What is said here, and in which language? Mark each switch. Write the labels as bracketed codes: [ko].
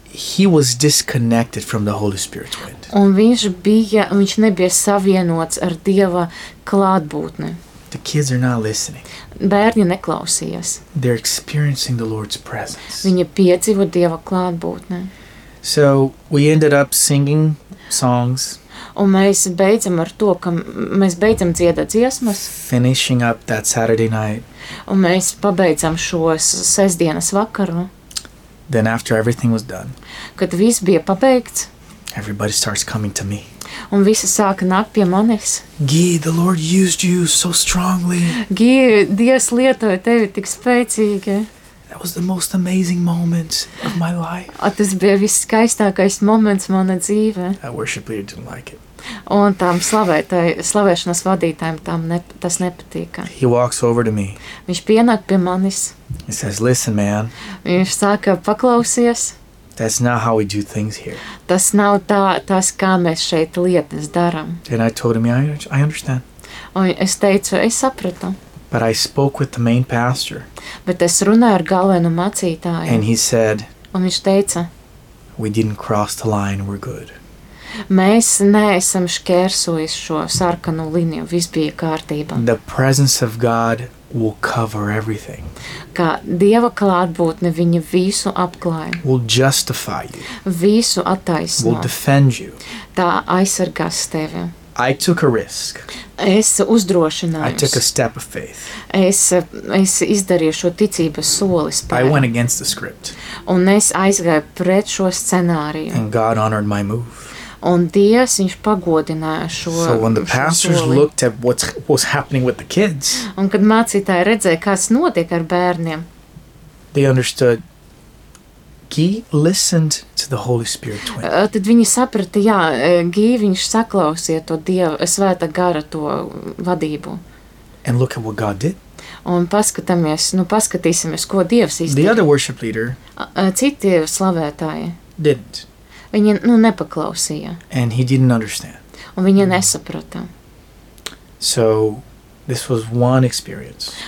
[en] He was disconnected from the Holy Spirit's wind. [lv] Un viņš nebija savienots ar Dieva klātbūtni. [en] The kids are not listening. [lv] Bērni neklausījas. [en] They're experiencing the Lord's presence. [lv] Viņi piedzīvo Dieva klātbūtni. [en] So we ended up singing songs. [lv] Un mēs beidzam ar to, ka mēs beidzam dziedāt dziesmas. [en] Finishing up that Saturday night. [lv] Un mēs pabeidzam šo sestdienas vakaru. [en] Then after everything was done. [lv] Kad viss bija pabeigts. [en] Everybody starts coming to me. [lv] Un visi sāka nākt pie manis. [en] Gī, the Lord used you so strongly. [lv] Gī, Dievs lietoja tevi tik spēcīgi. [en] That was the most amazing moment of my life. [lv] A, tas bija visskaistākais moments mana dzīve. [en] That worship leader didn't like it. [lv] Un tam slavēšanas vadītājiem tam tas nepatīka. [en] He walks over to me. [lv] Viņš pienāk pie manis. [en] He says, listen, man. [lv] Viņš sāka paklausies. [en] That's not how we do things here. [lv] Tas nav tas, kā mēs šeit lietas darām. [en] And I told him, yeah, I understand. [lv] Un es teicu, es sapratu. [en] But I spoke with the main pastor. [lv] Bet es runāju ar galvenu mācītāju. [en] And he said, [lv] un viņš teica, [en] we didn't cross the line, we're good. [lv] Mēs neesam škērsojis šo sarkanu liniju, viss bija kārtībā. [en] The presence of God will cover everything. [lv] Kā Dieva klātbūtne viņa visu apklāja. [en] Will justify you. [lv] Visu attaisno. [en] Will defend you. [lv] Tā aizsargās tevi. [en] I took a risk. [lv] Es uzdrošinājos. [en] I took a step of faith. [lv] Es izdarīju šo ticības solis. [en] I went against the script. [lv] Un es aizgāju pret šo scenāriju. [en] And God honored my move. [lv] Un Dievs, viņš pagodināja šo [en] soli. So when the pastors looked at what was happening with the kids, [lv] un kad mācītāji redzēja, kas notiek ar bērniem, [en] they understood, Gī listened to the Holy Spirit twin. [lv] Tad viņi saprata, jā, Gī, viņš saklausīja to Dieva, svēta gara to vadību. [en] And look at what God did. [lv] Un paskatāmies, nu paskatīsimies, ko Dievs izdara. [en] The other worship leader, [lv] citi slavētāji, [en] didn't. [lv] Viņa, nu, nepaklausīja. [en] And he didn't understand. [lv] Un viņa nesaprata. [en] So, this was one experience.